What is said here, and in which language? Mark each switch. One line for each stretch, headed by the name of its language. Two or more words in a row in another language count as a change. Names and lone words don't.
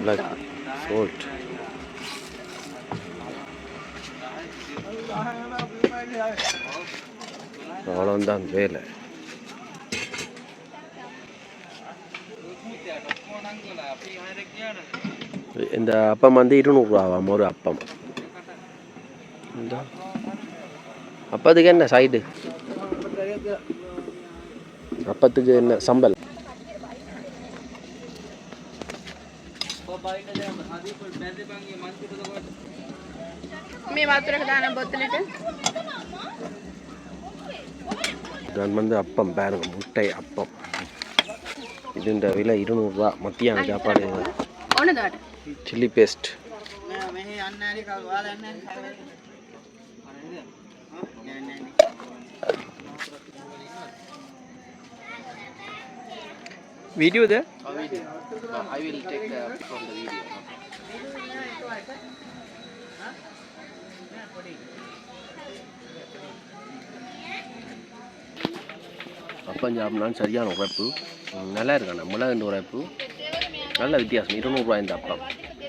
English: black salt. salt.
Tamil: அவ்வளோதான் வேலை. இந்த அப்பம் வந்து 200 ரூபாவாம் ஒரு அப்பம். இந்த அப்பத்துக்கு என்ன சைடு? அப்பத்துக்கு என்ன சம்பல்?
Sinhala: මේ වතුරක දාන බොතලෙට
Tamil: நான் வந்து அப்பம் பாருங்க, முட்டை அப்பம். இதுன்ற விலை 200 ரூபா. மத்தியான சாப்பாடு.
Sinhala: ඕනදාට
English: chilli paste. Video there? I will take from the video.
Tamil: அப்பம் சாப்பிட்னாலும் சரியான உரைப்பு நல்லா இருக்காண்ணா மிளகுண்டு உரைப்பு நல்ல வித்தியாசம் 200 ரூபாய் இந்த அப்பம்